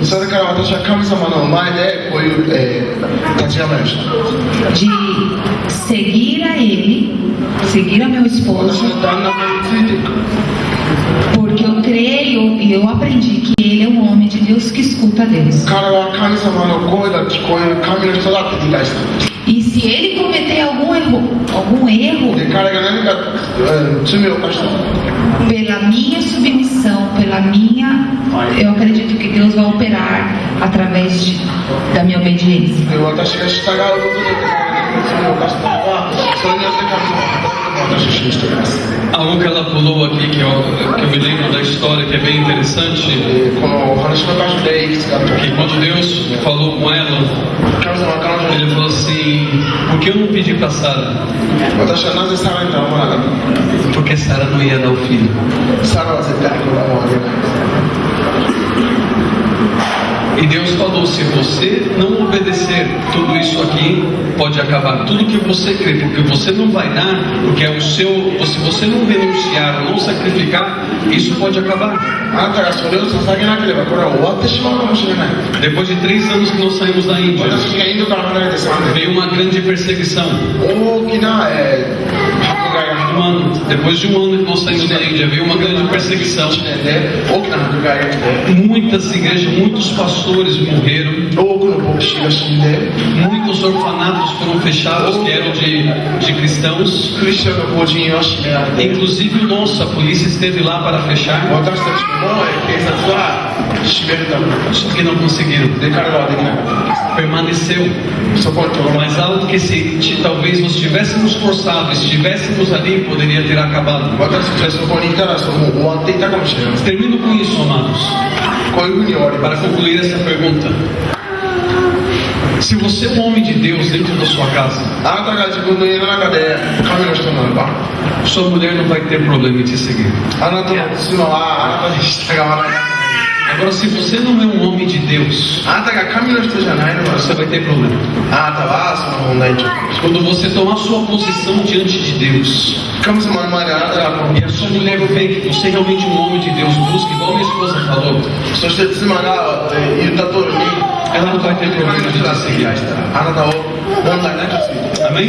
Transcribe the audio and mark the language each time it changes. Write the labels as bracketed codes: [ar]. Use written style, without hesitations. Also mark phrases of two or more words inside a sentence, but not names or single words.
[ja] それから私は神様の前でこういう、立ち構えをした。 [pt] de seguir a Ele, seguir a meu [ja] 私 [pt] esposo, [ja] の旦那さんについていく。 [pt] porque eu creio e eu aprendi que Ele é um homem de Deus que escuta Deus. [ja] 彼は神様の声が聞こえる神の人だって理解したんです。 [pt] E se ele cometer algum erro, [ja] で彼が何か罪を犯した [pt] pela minha submissão, eu acredito que Deus vai operar através da minha obediência. [ja] で私が従うことによって彼が罪を犯したのはそれによって神様が働くと私は信じています [pt] Algo que ela pulou aqui, que eu me lembro da história, que é bem interessante, [ja] このお話の箇所でいくつかあって [pt] que quando Deus falou com ela, [ja] 神様は彼女に [pt] ele falou assim, por que eu não pedi para Sara? [ja] 私はなぜサラに頼まなかった [pt] Porque Sara não ia dar o filho. [ja] サラは絶対に子供をあげない [pt] E Deus falou, se você não obedecer, tudo isso aqui pode acabar. Tudo que você crê, porque você não vai dar, porque é o seu, se você não renunciar ou não sacrificar, isso pode acabar. [ja] あなたがそれを捧げなければこれは終わってしまうかもしれない [pt] Depois de 3 anos que nós saímos da Índia, [ja] 私たちがインドから離れて3年 [pt] veio uma grande perseguição. [ja] 大きな迫害が [pt] Depois de um ano que nós saímos da Índia, veio uma grande perseguição. [ja] 1 年で大きな迫害が来て [pt] Muitas igrejas, muitos pastores morreram. [ja] 多くの牧師が死んで [pt] Muitos orfanatos foram fechados que eram de cristãos. [ja] クリスチャンの法人は閉められて [pt] Inclusive o nosso, a polícia esteve lá para fechar, [ja] 私たちも警察は閉めるため [pt] só que não conseguiram. [ja] で彼らはできなかった [pt] Permaneceu. [ja] そこにとどまり [pt] Mas algo que se talvez nós tivéssemos forçado, estivéssemos ali, poderia ter acabado. [ja] 私たちはそこにいたらそのもう終わっていたかもしれません [pt] Termino com isso, amados, [ja] こういうふうに終わりま [pt] para [ja] す [pt] concluir essa pergunta. Se você é um homem de Deus dentro da sua casa, [ja] あなたが自分の家の中で神の人ならば [pt] sua mulher não vai ter problema em te seguir. [ja] あなたの妻はあなたに従わない [pt] Agora, se você não é um homem de Deus, [ja] あなたが神の人じゃないのなら [pt] você vai ter problema. [ja] あなたはその問題に直面する [pt] Quando você tomar sua posição diante de Deus, [ja] 神様の前であなたがこ [pt] e a sua mulher vê que você é realmente um homem de Deus, busca, igual minha esposa falou, [ja] そして妻が言った通りに [pt] ela não vai ter [ja] 神 [pt] problema [ja] の [pt] de [ja] 人だ [pt] te [ja] って理 [pt] seguir. [ja] 解したらあなたを問題なくついて [pt] Amém?